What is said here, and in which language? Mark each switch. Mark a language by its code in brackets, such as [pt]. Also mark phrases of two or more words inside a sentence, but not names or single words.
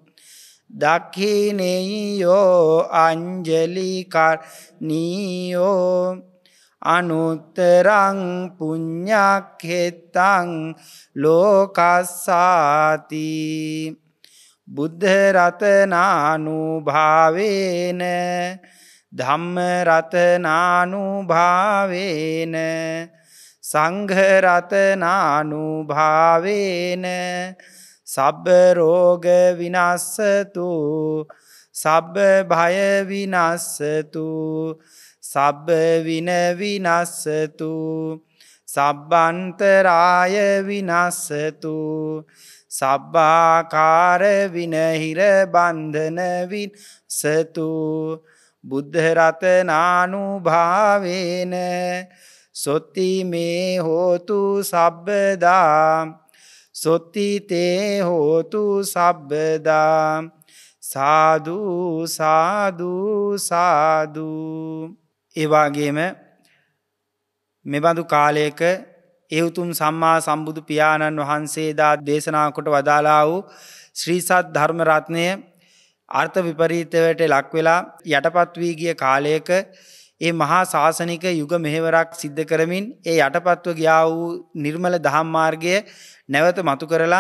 [pi] දක්ඛිනේයෝ අංජලිකරණීයෝ අනුත්තරං පුඤ්ඤක්ඛෙත්තං ලෝකස්සාති බුද්ධ රතනානුභාවේන ධම්ම රතනානුභාවේන සංඝ රතනානුභාවේන සබ්බ රෝග විනස්සතු සබ්බ භය විනස්සතු සබ්බ වින විනස්සතු සබ්බන්තරාය විනස්සතු සබ්බාකාර විනහිර බන්ධන විනස්සතු බුද්ධ රතනානුභාවේන සොත්ති මේ හෝතු සබ්බදා සොත්ති තේ හෝතු සබ්බදා සාදු සාදු සාදු. [si] ඒ වගේම මෙබඳු කාලයක ඒ උතුම් සම්මා සම්බුදු පියාණන් වහන්සේ දා දේශනා කොට වදාළා වූ ශ්‍රී සත් ධර්ම රත්නය අර්ථ විපරීතයට ලක් වෙලා යටපත් වී ගිය කාලයක ඒ මහා ශාසනික යුග මෙහෙවරක් සිද්ධ කරමින් ඒ යටපත්ව ගියා වූ නිර්මල දහම් මාර්ගය නැවත මතු කරලා